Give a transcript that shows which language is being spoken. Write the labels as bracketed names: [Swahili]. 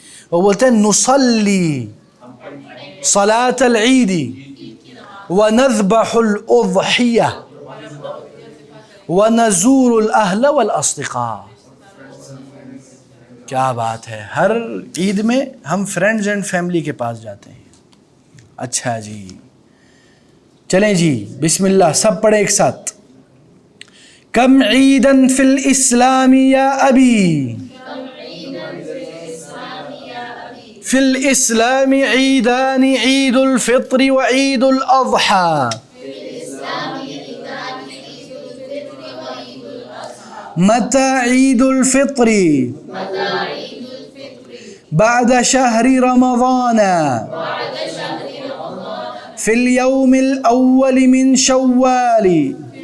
[Urdu] وہ بولتے ہیں [Arabic] نصلی صلاۃ العید ونذبح الاضحیہ ونزور الاہل والاصدقاء. [Urdu] کیا بات ہے. ہر عید میں ہم [English] friends and family [Urdu] کے پاس جاتے ہیں. اچھا جی چلیں جی بسم اللہ سب پڑھیں ایک ساتھ. [Arabic] کم عیدن فی الاسلام یا ابی، فی الاسلام عیدان عید الفطر و عید الاضحیٰ. متى عید الفطر؟ بعد شهر رمضان في اليوم الأول من شوال.